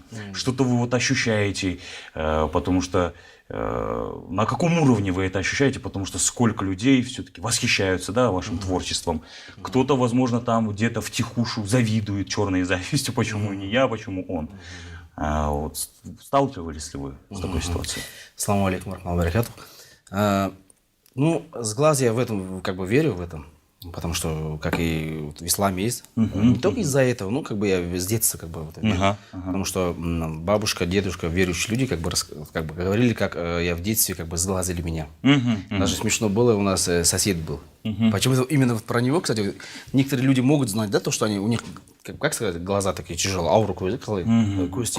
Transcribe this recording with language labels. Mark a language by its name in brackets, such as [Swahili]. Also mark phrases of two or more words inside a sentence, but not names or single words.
[Russian] Что-то вы вот ощущаете, потому что на каком уровне вы это ощущаете, потому что сколько людей все-таки восхищаются, да, вашим творчеством. Кто-то, возможно, там где-то втихушу завидует черной завистью, почему не я, почему он. Вот, сталкивались ли вы с такой ситуацией? [Arabic] السلام عليكم رحمة الله وبركاته. [Russian] Ну, сглаз я в этом как бы верю в этом, потому что, как и вот в исламе есть, не только из-за этого, ну, как бы я с детства как бы вот верю. Потому что бабушка, дедушка, верующие люди как бы говорили, как я в детстве как бы сглазили меня. Даже смешно было, у нас сосед был. Почему-то именно вот про него, кстати, некоторые люди могут знать, да, то, что они, у них, как сказать, глаза такие тяжелые, ауру кости.